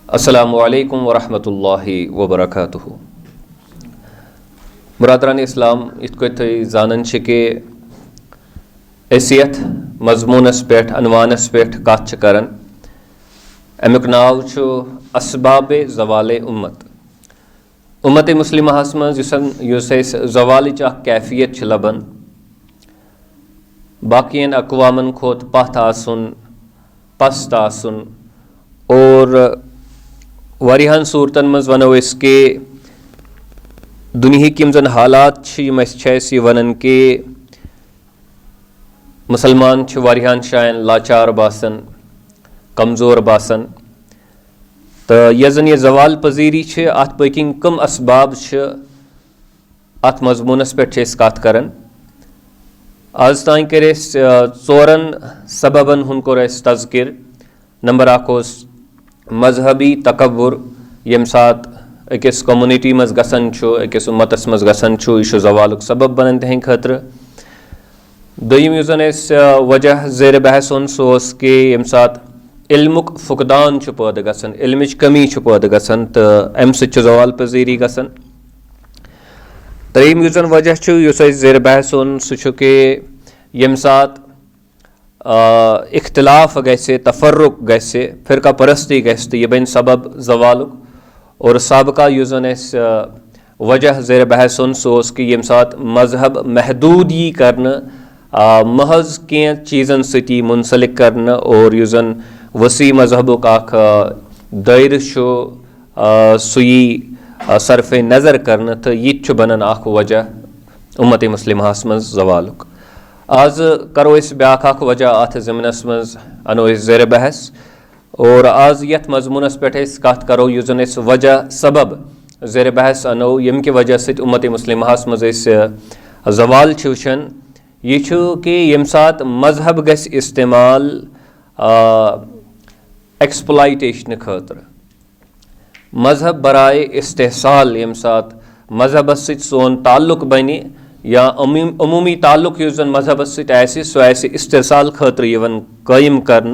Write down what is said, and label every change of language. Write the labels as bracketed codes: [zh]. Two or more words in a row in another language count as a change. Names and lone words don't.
[ar] السلام عليكم ورحمة الله وبركاته. [ks] मुरादरान इस्लाम इत जान कि असियत मजमूनस पे अनवानस पे कत करन अमुक नाव असबाब ज़वाल उम्मत मुस्लिमहस मज ज़वालच कैफियत लबन बाकियन अकवामन खोत पथ आसन पस्त आसन और वारियाहन सूरतन मज वनो कि दुनिया की जन हालात वन कि मुसलमान वारियाहन शायन लाचार बासन कमज़ोर बासन तो यह यह ज़वाल पजीरी अत पकिन कम असबाब अत मजमूनस पे कत करन। आज तान कर चोरन सबबन हुन कोर तज़किर। नंबर अख मजहबी तकव्वुर यम सात अकिस कम्युनिटी मज गसन अकिस उम्मतस मज गसन यह ज़वालुक सबब बनन तहद खतर। दोयम युस जन वजह ज़ेर बहस ओन सो कि यम सात इल्मुक फुकदान पैदा गसन इल्मिच कमी पैदा गसन तो अम सह ज़वाल पजीरी गसन। त्रेयम युस जन वजह युस ज़ेर बहस ओन सह कि यम सात इख्तिलाफ गसे तफर्रुक गसे फ़िरका परस्ती गस तो यह बन सबब ज़वालुक। और सबका युस जन वजह ज़ेर बहस ओन सो कि यम सात मजहब महदूद यी करन महज कह चीज़न सती मुंसलिक करन और युस जन वसी मजहबुक अख दायरे सुई सरफ नज़र करन तो यह बनन अख वजह उम्मत मुस्लिमहस मज ज़वालुक। आज करो ब्याख वजह अत ज़मनस मज अनो ज़ेर बहस और आज यथ मजमूनस पे कत करो युस जन वजह सबब ज़ेर बहस अनो यम कि वजह सत उम्मत मुस्लिमहस मज ज़वाल वुचान यह कि यम सात मजहब गस इस्तेमाल एक्सप्लॉयटेशन खतर मजहब बराए इस्तेहसाल यम सात मजहबस सत सोन ताल्लुक बने या अमूमी ताल्लुक युस जन मजहबस सत सह इस्तेहसाल खतर यवन कायम करन।